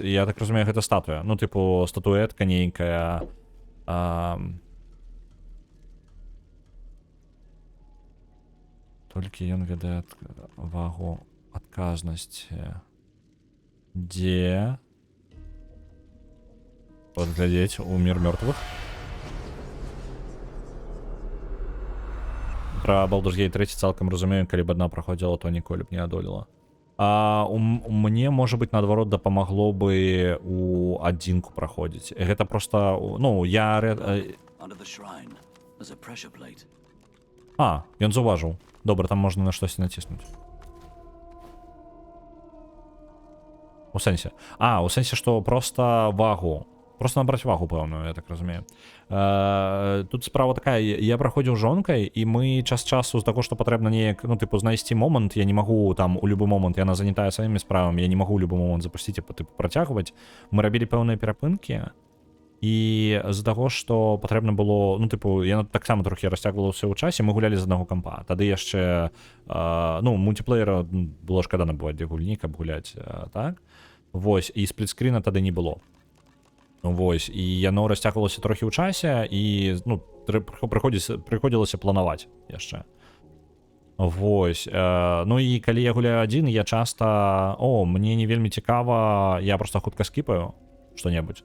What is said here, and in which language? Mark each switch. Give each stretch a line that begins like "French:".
Belarusian: Я так разумею, гэта статуя. Ну, тыпу, статуэтка нейкая. Толькі ён ведае вагу адказнасці. Дзе
Russian: Подглядеть у мир мертвых.
Belarusian: Про Baldur's Gate 3 цалкам разумею, калі б адна праходзіла, то ніколі б не адолела. Мне, можа быць, наадварот, дапамагло бы у адзінку праходзіць. Гэта просто, ну, я...
English: Under the shrine, there's a pressure plate.
Belarusian: Ён заўважыў. Добра, там можна на штосьці націснуць. У сэнсе? У сэнсе, што просто вагу. Просто набраць вагу, пэўную, я так разумею. Тут справа такая, я праходзіў жонкай, і мы час часу з таго, што патрэбна неяк, ну, тыпу, знайсці момант, я не магу там у любы момант, яна занятая сваімі справамі, я не магу ў любы момант запусціць і тыпу працягваць. Мы рабілі пэўныя перапынкі, і з-за таго, што патрэбна было, ну, тыпу, яна таксама трохі расцягвалася ў часе, мы гулялі з аднаго кампа. Тады яшчэ, ну, мультиплеера было шкада набываць для гульні, каб гуляць, так? Вось, і сплітскріна тады не было. Вось, і яно расцягвалася трохі ў часе, і, ну, прыходзілася планаваць яшчэ. Вось, ну і калі я гуляю адзін, я часта, мне не вельмі цікава, я просто хутка скіпаю што-небудзь.